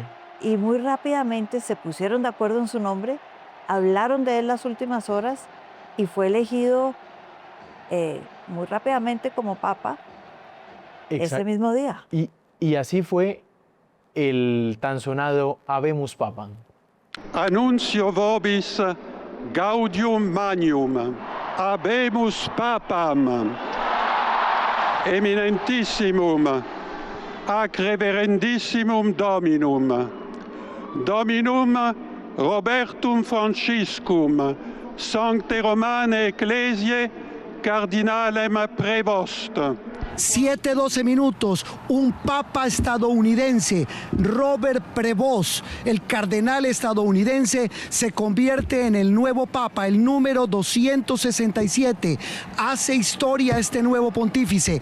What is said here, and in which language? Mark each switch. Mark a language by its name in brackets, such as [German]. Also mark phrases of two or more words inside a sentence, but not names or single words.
[Spanish] Y muy rápidamente se pusieron de acuerdo en su nombre, hablaron de él las últimas horas y fue elegido muy rápidamente como papa ese mismo día. Y así fue el tan sonado [Latin] Habemus Papam. Annuncio vobis gaudium magnum, habemus papam, eminentissimum, ac reverendissimum Dominum, Dominum Robertum Franciscum, Sancte Romane Ecclesiae, Cardinalem Prevost. [Spanish] 7:12 minutos, un papa estadounidense, Robert Prevost, el cardenal estadounidense, se convierte en el nuevo papa, el número 267. Hace historia este nuevo pontífice.